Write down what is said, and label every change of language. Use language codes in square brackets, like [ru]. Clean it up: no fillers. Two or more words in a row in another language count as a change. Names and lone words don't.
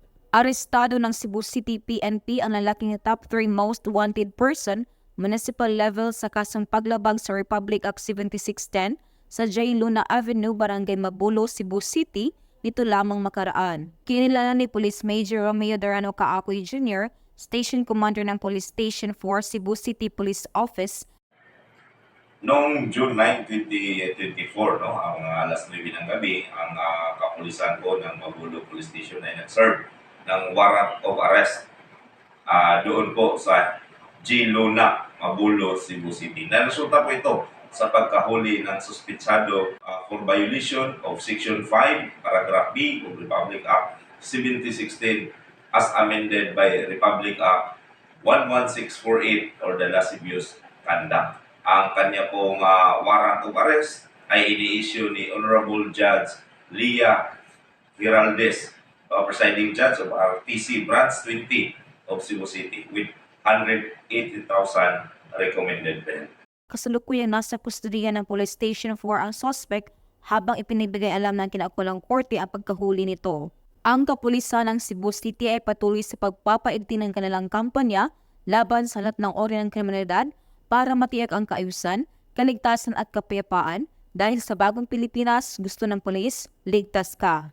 [tl] Arestado ng Cebu City PNP ang lalaking [en] top 3 most wanted person municipal level [tl] sa kasong paglabag sa Republic Act 7610 sa J. Luna Avenue, Barangay Mabulo, Cebu City nito lamang makaraan. Kinilala ni Police Major Romeo Durano Kaakoy Jr., Station Commander ng Police Station 4 Cebu City Police Office. Noong June 9, 2024, no, ang alas 9 ng gabi, ang kapulisan ko ng Magulo Police Station ay nag-serve ng [en] warrant of arrest [tl] doon po sa G. [en] Luna, Mabulo, Cebu City. [tl] Naresulta po ito sa pagkahuli ng suspitsado [en] for violation of Section 5, Paragraph B of Republic Act 7016 as amended by Republic Act 11648 or the lascivious conduct. [tl] Ang kanya pong [en] warrant of arrest [tl] ay ini-issue ni Honorable Judge Leah Giraldes, [en] presiding judge of RTC Branch 20 of Cebu City with 180,000 recommended bail. [tl] Kasalukuyan nasa kustudiya ng Police Station 4 ang suspect habang ipinibigay alam ng kinaukulang korte ang pagkahuli nito. Ang kapulisan ng Cebu City ay patuloy sa pagpapaigting ng kanilang kampanya laban sa lahat ng uri ng kriminalidad para matiyak ang kaayusan, kaligtasan at kapayapaan dahil sa bagong Pilipinas, gusto ng pulis, ligtas ka.